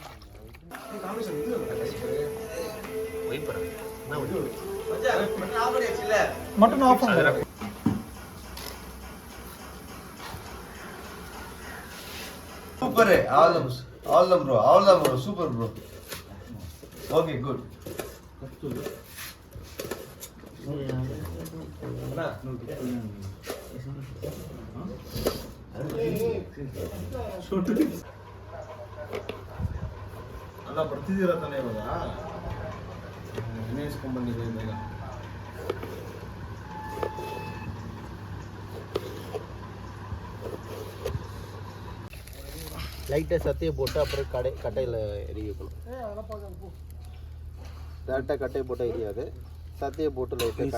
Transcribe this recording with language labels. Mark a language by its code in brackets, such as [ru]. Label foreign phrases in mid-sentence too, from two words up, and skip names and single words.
[ta] மட்டன் ஆஃப் பண்ணுங்க. [en] super all bro super bro. okay good. [kn] ಅಲ್ಲ ಬರ್ತಿದ್ದೀರಾ ತಾನೇ ಇವಾಗ ನೆನೆಸ್ಕೊಂಡ್ಬಂದಿದೆ ಬೇಗ. [ta] லைட்டாக சத்தையை போட்டு அப்புறம் கட்டையில் எரிய வைக்கணும். டேரெக்டாக கட்டையை போட்டால் எரியாது. சத்தையை போட்டு லைட்டாக